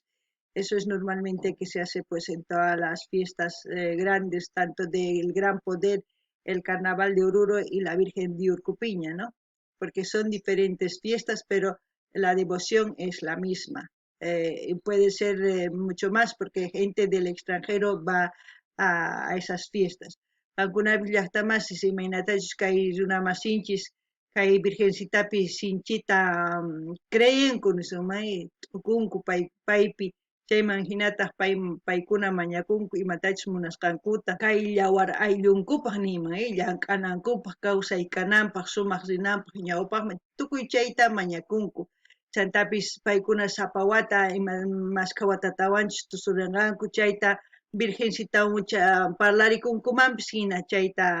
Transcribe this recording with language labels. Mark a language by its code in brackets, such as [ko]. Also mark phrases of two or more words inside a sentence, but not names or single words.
[es] Eso es normalmente que se hace pues en todas las fiestas grandes, tanto del Gran Poder, el Carnaval de Oruro y la Virgen de Urcupiña, ¿no? Porque son diferentes fiestas, pero la devoción es la misma. y puede ser mucho más porque gente del extranjero va a esas fiestas. [qu] Algunas llaqtamas si imaynatachus kay runamasinchis kay virgencitapi sinchita creyenku nisumay t'ukunku paypi chayman hinataq paykuna mañakunku imatachus munasqankuta kay yawar ayllunkupaq niyman llank'anankupaq kawsaykananpaq sumaq rinanpaq ñawpaqmi tukuy chayta mañakunku chantapis paykuna sapa wata ima masqa watatawanchis tusurinqanku chayta virgencitawan parlarikunkumanpis hina chayta